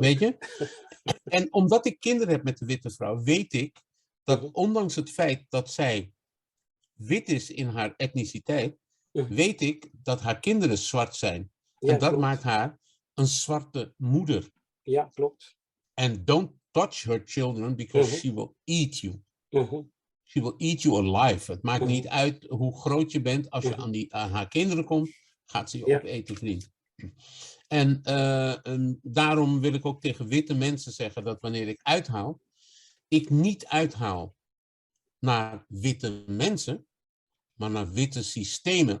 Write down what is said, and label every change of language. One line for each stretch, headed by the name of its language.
Dutch: Weet je? En omdat ik kinderen heb met een witte vrouw, weet ik dat ondanks het feit dat zij wit is in haar etniciteit, weet ik dat haar kinderen zwart zijn. Ja, en dat klopt. maakt haar een zwarte moeder. Ja, klopt.
English: And don't touch her children because she will eat you. She will eat you alive.
Dutch: Het maakt niet uit hoe groot je bent. Als je aan haar kinderen komt, gaat ze je opeten, vriend. En daarom wil ik ook tegen witte mensen zeggen dat wanneer ik uithaal, ik niet uithaal naar witte mensen, maar naar witte systemen.